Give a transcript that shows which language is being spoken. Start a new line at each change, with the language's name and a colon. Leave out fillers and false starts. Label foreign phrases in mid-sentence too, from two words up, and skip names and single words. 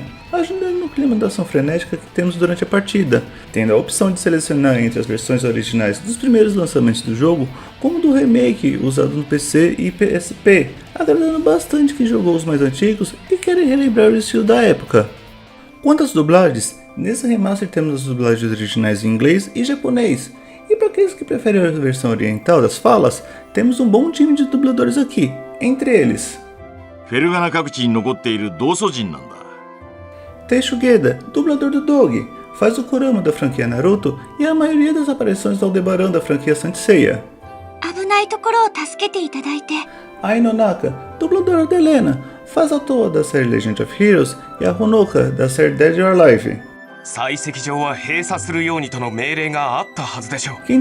Portuguese: a campanha, ajudando implementação frenética que temos durante a partida, tendo a opção de selecionar entre as versões originais dos primeiros lançamentos do jogo, como do remake usado no PC e PSP, agradando bastante quem jogou os mais antigos e quer relembrar o estilo da época. Quanto às dublagens, nesse remaster temos as dublagens originais em inglês e japonês, e para aqueles que preferem a versão oriental das falas, temos um bom time de dubladores aqui, entre eles
Japanese: フェルガナ各地に残っている同祖人なんだ。
Portuguese: Teicho Ueda, dublador do Dog, faz o Kurama da franquia Naruto e a maioria das aparições do Aldebaran da franquia Saint Seiya.
Japanese: 危ないところを助けていただいて
Portuguese: Ai Nonaka, dubladora da Helena, faz a Toa da série Legend of Heroes e a Honoka da série Dead or Alive.
Japanese: 採石場は閉鎖するようにとの命令があったはずでしょう。